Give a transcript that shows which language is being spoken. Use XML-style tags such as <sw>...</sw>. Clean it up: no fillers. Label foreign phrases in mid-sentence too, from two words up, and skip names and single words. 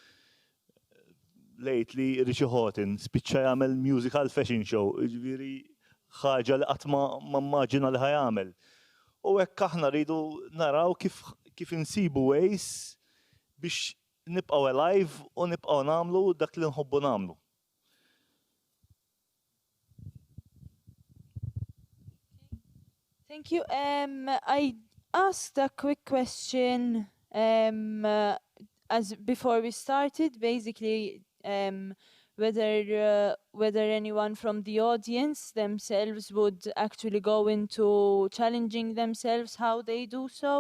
<mt>Lately Richie Houghton spiċċa jagħmel</mt> <en>musical fashion show,</en> <mt>jiġifieri ħaġa li qatt ma mmaġina li ħajamel. U hekk aħna rridu naraw kif insibu ways biex nibqgħu alive u nibqgħu nagħmlu dak li nħobbu nagħmlu.</mt> <en>Thank you. I asked a quick question as before we started, basically whether anyone from the audience themselves would actually go into challenging themselves, how they do so.</en>